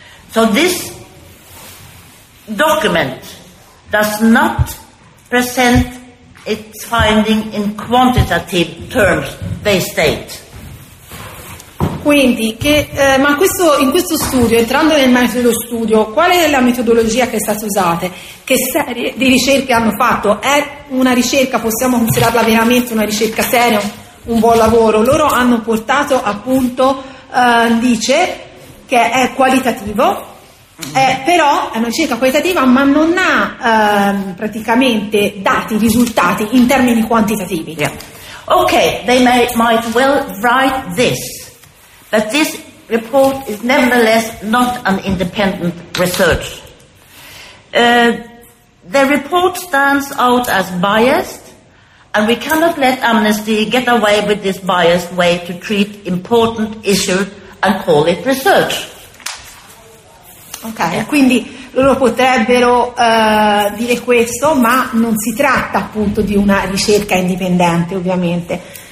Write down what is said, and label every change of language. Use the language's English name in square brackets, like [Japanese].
[English] So this document does not present its finding in quantitative terms, they state. [Italian] Quindi, in questo studio, entrando nel merito dello studio, qual è la metodologia che è stata usata? Che serie di ricerche hanno fatto? È una ricerca, possiamo considerarla veramente una ricerca seria, un buon lavoro? Loro hanno portato appunto, dice, che è qualitativo, però è una ricerca qualitativa, ma non ha praticamente dati, risultati in termini quantitativi. Yeah. [English] Ok, they might well write this. But this report is nevertheless not an independent research. The report stands out as biased, and we cannot let Amnesty get away with this biased way to treat important issues and call it research. Ok, yeah. [Italian] Quindi loro potrebbero dire questo, ma non si tratta appunto di una ricerca indipendente, ovviamente.